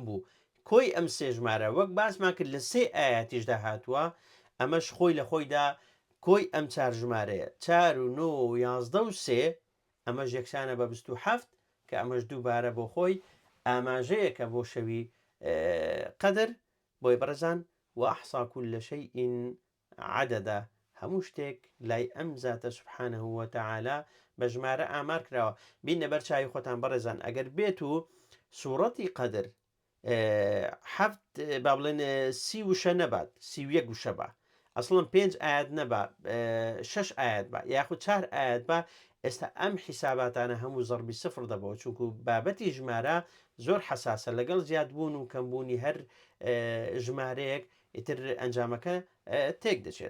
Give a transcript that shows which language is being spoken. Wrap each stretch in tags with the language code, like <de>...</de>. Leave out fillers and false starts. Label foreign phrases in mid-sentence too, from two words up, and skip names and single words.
<ckb>بوو کۆی ئەم سێ ژمارە وەک باسمان کرد لە سێ ئاەتیشدا هاتووە ئەمەش خۆی لە خۆیدا کۆی ئەم چار ژمارەیە 4 و 9 و 11 و سێ ئەمەش یەکسانە بە 27 کە ئەمەش دووبارە بۆ خۆی ئاماژەیەکە بۆ شەوی قەدر بۆی بەڕێزان</ckb> <ar>وأحصى كل شيء عددا</ar> <ckb>هەموو شتێک لای ئەم زاتە</ckb> <ar>سبحانه وتعالى</ar> <ckb>بە ژمارە ئامار کراوە. بینە بەر چاوی خۆتان بەڕێزان ئەگەر بێت و سوورەتی قەدر هەفت با بڵێن سی وشە نەبات سی و یەک وشە بە ئەسڵم 5 ئاەت نەبا 6 ئاەت بە یاخود 4 ئاەت بە ئێستا ئەم حیساباتانە هەموو زەربی سفر دەبەوە چونکو بابەتی ژمارە زۆر حساسە لەگەڵ زیادبوون و کەمبوونی هەر ژمارەیەک ئیتر ئەنجامەکە تێک دەچێت.</ckb>